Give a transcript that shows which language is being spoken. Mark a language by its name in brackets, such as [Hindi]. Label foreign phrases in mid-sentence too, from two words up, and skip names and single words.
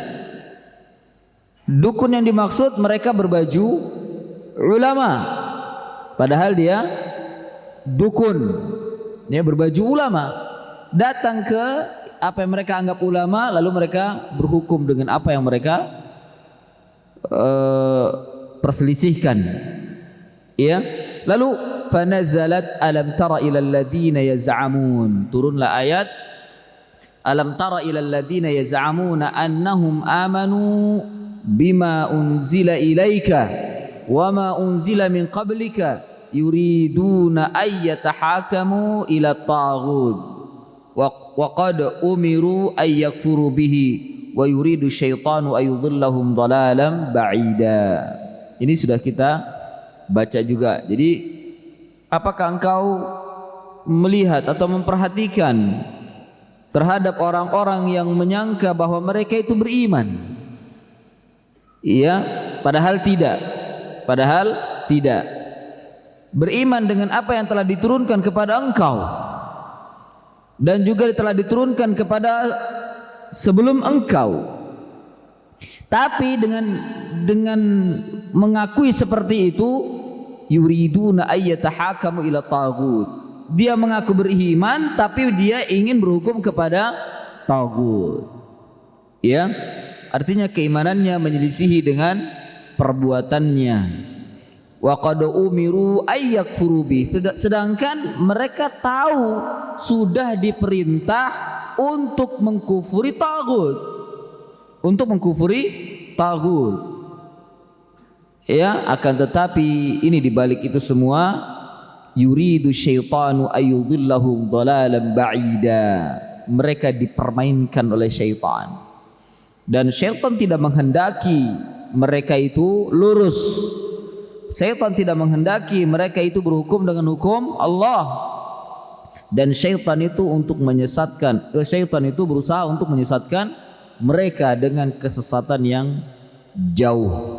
[Indonesian] Dukun yang dimaksud mereka berbaju ulama, padahal dia dukun. Dia berbaju ulama, datang ke apa yang mereka anggap ulama, lalu mereka berhukum dengan apa yang mereka perselisihkan. [Arabic] Ya. Lalu فنزلت ألم تر إلى الذين يزعمون, [Indonesian] turunlah ayat [Arabic] ألم تر إلى الذين يزعمون أنهم آمنوا بما أنزل إليك وما أنزل من قبلك يريدون أن يتحاكموا إلى الطاغوت وقد أمروا أن يكفروا به ويريد الشيطان أن يضلهم ضلالا بعيدا. [Indonesian] Ini sudah kita baca juga. Jadi apakah engkau melihat atau memperhatikan terhadap orang-orang yang menyangka bahwa mereka itu beriman? Iya, padahal tidak. Padahal tidak. Beriman dengan apa yang telah diturunkan kepada engkau dan juga telah diturunkan kepada sebelum engkau. Tapi dengan mengakui seperti itu, [Arabic] يريدون أن يتحاكموا إلى الطاغوت. [Indonesian] Dia mengaku beriman tapi dia ingin berhukum kepada taghut. Ya. Artinya keimanannya menyelisihi dengan perbuatannya. [Arabic] وقد أمروا أن يكفروا به. [Indonesian] Sedangkan mereka tahu sudah diperintah untuk mengkufuri taghut. Untuk mengkufuri taghut. Ya, akan tetapi ini dibalik itu semua [Arabic] يريد الشيطان أن يضلهم ضلالا بعيدا. [Indonesian] Mereka dipermainkan oleh syaitan. Dan syaitan tidak menghendaki mereka itu lurus. Syaitan tidak menghendaki mereka itu berhukum dengan hukum Allah. Dan syaitan itu untuk menyesatkan, syaitan itu berusaha untuk menyesatkan mereka dengan kesesatan yang jauh.